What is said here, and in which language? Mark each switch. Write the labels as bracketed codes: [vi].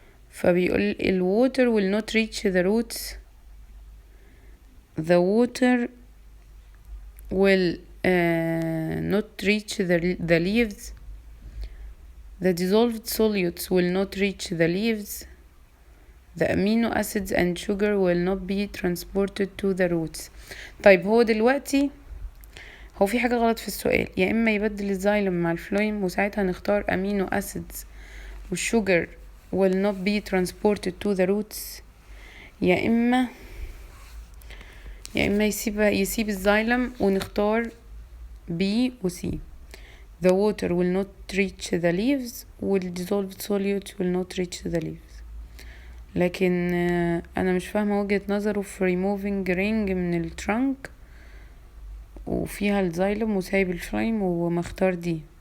[en] فبيقول water will not reach the roots، the water will not reach the leaves، the dissolved solutes will not reach the leaves، the amino acids and sugar will not be transported to the roots. [ar] طيب هو دلوقتي هو في حاجة غلط في السؤال، يا اما يبدل الزايلم مع الفلويم وساعتها نختار امينو اسيدز والشوجر [en] will not be transported to the roots، [ar] يا اما يسيب الزايلم ونختار B و C. [en] The water will not reach the leaves والdissolved solute will not reach the leaves. [ar] لكن انا مش فاهمة وجهة نظره في removing ring من الترنك وفيها الزايلم وسايب الفلايم ومختار دي.